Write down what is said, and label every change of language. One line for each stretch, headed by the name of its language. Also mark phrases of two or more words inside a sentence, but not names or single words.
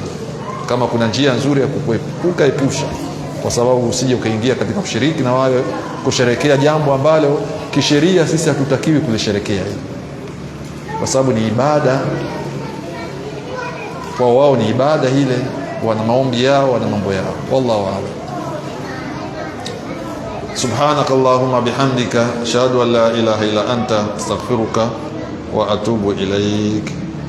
Swahili: Kama kuna njia nzuri ya kuepuka, epusha, kwa sababu usije ukaingia katika kushiriki na wao kusherekea jambo ambalo kisheria sisi hatutakiwi kulisherekea, kwa sababu ni ibada kwa wao, ni ibada ile, wana maombi yao, wana mambo yao.
Arabic: والله أعلم. سبحانك اللهم بحمدك أشهد أن لا إله إلا أنت أستغفرك وأتوب إليك.